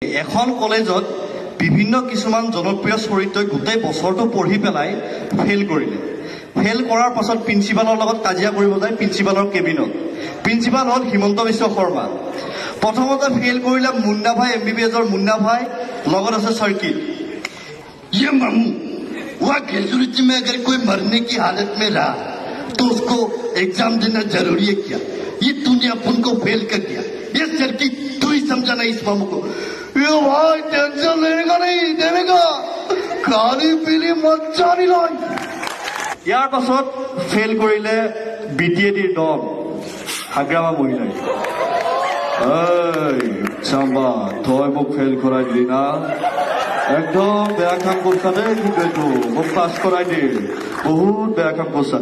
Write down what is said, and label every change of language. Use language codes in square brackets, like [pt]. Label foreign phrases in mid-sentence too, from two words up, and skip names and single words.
[as] এখন কলেজত বিভিন্ন কিছুমান জনপ্ৰিয় চৰিত্ৰই গোটেই বছৰটো পঢ়ি পেলাই ফেইল কৰিলে। ফেইল কৰাৰ পাছত প্ৰিন্সিপালৰ লগত কাজিয়া কৰিব যায় প্ৰিন্সিপালৰ কেবিনত। প্ৰিন্সিপাল হ'ল হিমন্ত বিশ্ব শৰ্মা। প্ৰথমতে ফেইল কৰিলে মুন্না ভাই, MBBSৰ মুন্না ভাই, লগত আছে চাৰ্কিট। [hi] ये मामू वहाँ ग्रेजुएट में अगर कोई मरने की हालत में रहा तो उसको एग्जाम देना जरूरी है क्या? ये तूने अपन को फेल कर दिया। ये सर्किट तू ही समझाना इस मामू को। ये भाई टेंशन लेगा नहीं देगा, खाली पीली मच्छा नहीं लाई। [as] ইয়াৰ পাছত ফেইল কৰিলে BTADৰ দল হাগ্ৰামা মহিলাই। চাম্বা তই মোক ফেইল কৰাই দিলি না, একদম বেয়া কাম কৰিছা দেই, কিন্তু এইটো মোক পাছ কৰাই দি, বহুত বেয়া কাম কৰিছা।